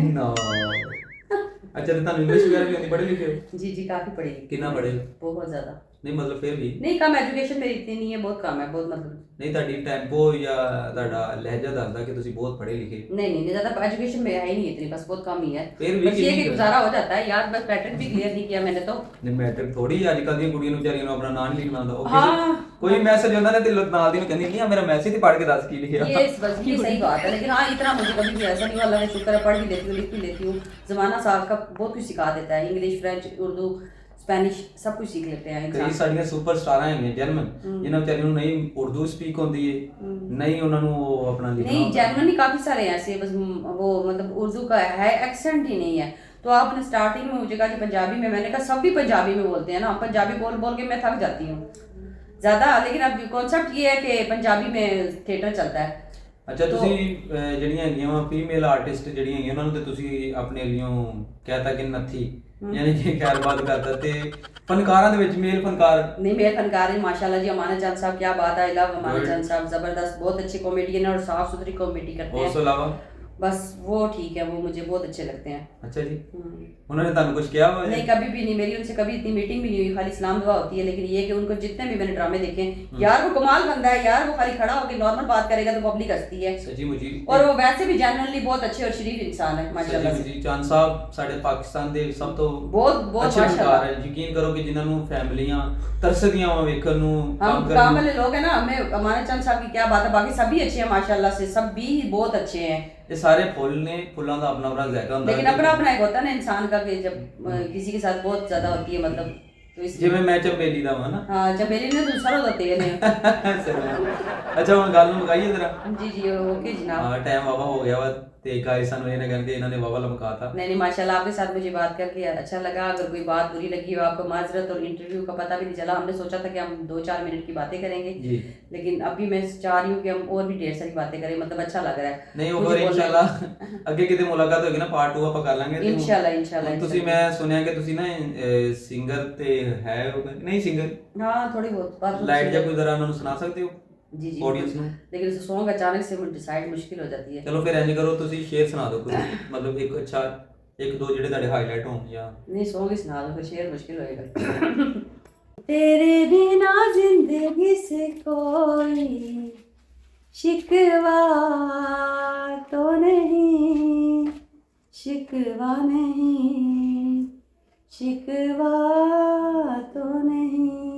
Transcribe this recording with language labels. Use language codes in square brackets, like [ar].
[pa] ਨਾ ਅੱਛਾ, ਤੇ ਤੁਹਾਨੂੰ ਇੰਗਲਿਸ਼ ਵਗੈਰਾ ਵੀ ਆਉਂਦੀ, ਪੜ੍ਹੇ ਲਿਖੇ ਹੋ? [hi] जी काफी पढ़ी लिखी। [pa] ਕਿੰਨਾ ਪੜ੍ਹੇ ਹੋ? [hi] बहुत ज्यादा [pa] ਨਹੀਂ ਮਤਲਬ ਫਿਰ ਵੀ [hi] नहीं, कम एजुकेशन मेरी इतनी नहीं है, बहुत कम है, बहुत मतलब [pa] ਨਹੀਂ, ਤੁਹਾਡੀ ਟੈਂਪੋ ਜਾਂ ਤੁਹਾਡਾ ਲਹਿਜਾ ਦੱਸਦਾ कि ਤੁਸੀਂ ਬਹੁਤ ਪੜ੍ਹੇ ਲਿਖੇ। [hi] नहीं ज्यादा एजुकेशन में है ही नहीं इतनी, बस बहुत कम ही है। फिर भी बस ये कितनी कि है? गुजारा हो जाता है यार, बस पैटर्न भी क्लियर नहीं किया मैंने तो। [pa] ਨਹੀਂ ਮੈਟ੍ਰਿਕ ਥੋੜੀ ਅੱਜ ਕੱਲ੍ਹ ਦੀਆਂ ਕੁੜੀਆਂ ਨੂੰ ਵਿਚਾਰੀਆਂ ਨੂੰ ਆਪਣਾ ਨਾਂ ਨਹੀਂ ਲਿਖਣਾ ਆਉਂਦਾ। ਉਹ ਹਾਂ। ਕੋਈ ਮੈਸੇਜ ਹੁੰਦਾ ਨਾ ਤੇ ਨਾਲ ਦੀ ਨੂੰ ਕਹਿੰਦੀ ਨਹੀਂ ਆ ਮੇਰਾ ਮੈਸੇਜ ਹੀ ਪੜ੍ਹ ਕੇ ਦੱਸ ਕੀ ਲਿਖਿਆ। [hi] ये बस ये सही बात है, लेकिन हाँ इतना मुझे कभी भी ऐसा नहीं हुआ। अल्लाह का शुक्र है, पढ़ भी लेती हूँ, लिख भी लेती हूँ। ज़माना साहब का बहुत कुछ सिखा देता है, इंग्लिश, फ्रेंच, उर्दू, स्पेनिश सब कुछ सीख लेते हैं [pa] ਕਈ [hi] इंसान। [pa] ਸਾਡੀਆਂ ਸੁਪਰ ਸਟਾਰਾਂ ਹੈਗੀਆਂ ਜਰਮਨ, ਜਿਨ੍ਹਾਂ ਵਿਚਾਰੀਆਂ ਨੂੰ ਨਹੀਂ ਉਰਦੂ ਸਪੀਕ ਹੁੰਦੀ ਹੈ, ਨਹੀਂ ਉਹਨਾਂ ਨੂੰ ਉਹ ਆਪਣਾ ਲਿਖਣਾ [hi] नहीं [pa] ਹੁੰਦਾ। [hi] जेनुअनली काफ़ी सारे हैं ऐसे, बस वो मतलब उर्दू का है, एक्सेंट ही नहीं है। तो आपने स्टार्टिंग में मुझे कहा कि पंजाबी में, मैंने कहा सब भी पंजाबी में बोलते हैं ना, पंजाबी बोल बोल के मैं थक जाती हूँ ज़्यादा। लेकिन अब कॉन्सेप्ट ये है कि पंजाबी में थिएटर चलता है। [pa] ਅੱਛਾ, ਤੁਸੀਂ ਜਿਹੜੀਆਂ ਹੈਗੀਆਂ ਵਾ ਫੀਮੇਲ ਆਰਟਿਸਟ ਜਿਹੜੀਆਂ ਹੈਗੀਆਂ ਉਹਨਾਂ ਨੂੰ ਤੇ ਤੁਸੀਂ ਆਪਣੇ ਲਿਓ ਕਹਿਤਾ ਕਿ ਨੱਥੀ, ਯਾਨੀ ਕਿ ਖੈਰ ਬਾਤ ਕਰਦਾ। ਤੇ ਫਨਕਾਰਾਂ ਦੇ ਵਿੱਚ ਮੇਲ ਫਨਕਾਰ [hi] नहीं मेरे फनकार हैं माशाल्लाह जी। अमानत जान साहब क्या बात है, आई लव अमानत जान साहब, ज़बरदस्त, बहुत अच्छे कॉमेडियन है और साफ सुथरी कॉमेडी करते [pa] ਉਸ ਤੋਂ [hi] हैं। [pa] ਇਲਾਵਾ [hi] बस वो ठीक है, वो मुझे बहुत अच्छे लगते हैं। [pa] ਅੱਛਾ ਜੀ, ਉਹਨਾਂ ਨੇ ਤੁਹਾਨੂੰ ਕੁਝ ਕਿਹਾ ਵਾ? [hi] नहीं कभी भी नहीं, मेरी उनसे कभी इतनी मीटिंग भी नहीं हुई, खाली सलाम दुआ होती है। लेकिन ये कि उनको जितने भी मैंने ड्रामे देखे हैं यार, वो कमाल बंदा है यार, वो खाली खड़ा होकर नॉर्मल बात करेगा तो पब्लिक हंसती है। [pa] ਸੱਚੀ ਮੁਝੀ। [hi] और वो वैसे भी जनरली बहुत अच्छे और शरीफ इंसान है माशाल्लाह से। [pa] ਜੀ ਚਾਂਦ ਸਾਹਿਬ ਸਾਡੇ ਪਾਕਿਸਤਾਨ ਦੇ ਸਭ ਤੋਂ [hi] बहुत [pa] ਅੱਛੇ [hi] माशाल्लाह। [pa] ਫਨਕਾਰ ਹੈ। ਯਕੀਨ ਕਰੋ ਕਿ ਜਿਨ੍ਹਾਂ ਨੂੰ ਫੈਮਲੀਆਂ ਤਰਸਦੀਆਂ ਵਾ ਵੇਖਣ ਨੂੰ, [hi] हम काम वाले लोग हैं ना, हमें अमानत चंद साहब की क्या बात है, बाकी सभी अच्छे हैं माशाल्लाह से, सब भी बहुत अच्छे हैं। [pa] ਇਹ ਸਾਰੇ ਫੁੱਲ ਨੇ, ਫੁੱਲਾਂ ਦਾ ਆਪਣਾ ਆਪਣਾ ਜ਼ਾਇਕਾ ਹੁੰਦਾ [hi] लेकिन अपना अपना एक होता है ना इंसान का, कि जब किसी के साथ बहुत ज्यादा होती है मतलब, तो इसलिए [pa] ਜਿਵੇਂ ਮੈਂ ਚੰਬੇਲੀ ਦਾ ਵਾਂ ਨਾ। [hi] हाँ चमेली ने दूसरा होते हैं [pa] ਅੱਛਾ, ਹੁਣ ਗੱਲ ਨੂੰ ਮਕਾਈਏ ਜ਼ਰਾ। [hi] जी जी ओके जनाब। [pa] ਹਾਂ, ਟਾਈਮ ਵਾਵਾ ਹੋ ਗਿਆ ਵਾ ਤੇ ਗਾਇਸ ਸਾਨੂੰ ਇਹ ਨਾ ਕਹਿਣ ਕਿ ਇਹਨਾਂ ਨੇ ਵਾਵਾ ਲਮਕਾਤਾ। [hi] नहीं माशाल्लाह आपके साथ मुझे बात करके अच्छा लगा। अगर कोई बात बुरी लगी हो आपको माजरत, और इंटरव्यू का पता भी नहीं चला। हमने सोचा था कि हम 2-4 मिनट की बातें करेंगे, जी, लेकिन अभी मैं चाह रही हूँ कि हम और भी ढेर सारी बातें करें, मतलब अच्छा लग रहा है। [pa] ਨਹੀਂ ਉਹ ਫਿਰ ਇਨਸ਼ਾਅੱਲਾ ਅੱਗੇ ਕਿਤੇ ਮੁਲਾਕਾਤ ਹੋਏਗੀ ਨਾ, ਪਾਰਟ 2 ਆਪਾਂ ਕਰ ਲਾਂਗੇ। ਤੇ [hi] इंशाल्लाह [pa] ਹੁਣ ਤੁਸੀਂ, ਮੈਂ ਸੁਣਿਆ ਕਿ ਤੁਸੀਂ ਨਾ ਸਿੰਗਰ ਤੇ ਹੈ ਨਹੀਂ ਸਿੰਗਰ [hi] हाँ थोड़ी बहुत बात [pa] ਲਾਈਟ ਜਾਂ ਕੋਈ ਜ਼ਰਾ ਉਹਨਾਂ ਨੂੰ ਸੁਣਾ ਸਕਦੇ ਹੋ [hi] जी जी [pa] ਆਡੀਅנס ਨੂੰ? [hi] लेकिन उस सॉन्ग अचानक से डिसाइड मुश्किल हो जाती है। [pa] ਚਲੋ ਫਿਰ ਇੰਜ ਕਰੋ, ਤੁਸੀਂ ਸ਼ੇਰ ਸੁਣਾ ਦਿਓ ਕੋਈ, ਮਤਲਬ ਇੱਕ ਅੱਛਾ ਇੱਕ ਦੋ ਜਿਹੜੇ ਤੁਹਾਡੇ ਹਾਈਲਾਈਟ ਹੋਣ ਜਾਂ [hi] नहीं सॉन्ग ही सुना दो, फिर शेर मुश्किल होएगा। तेरे बिना जिंदगी से कोई शिकवा तो नहीं, शिकवा नहीं, शिकवा तो नहीं।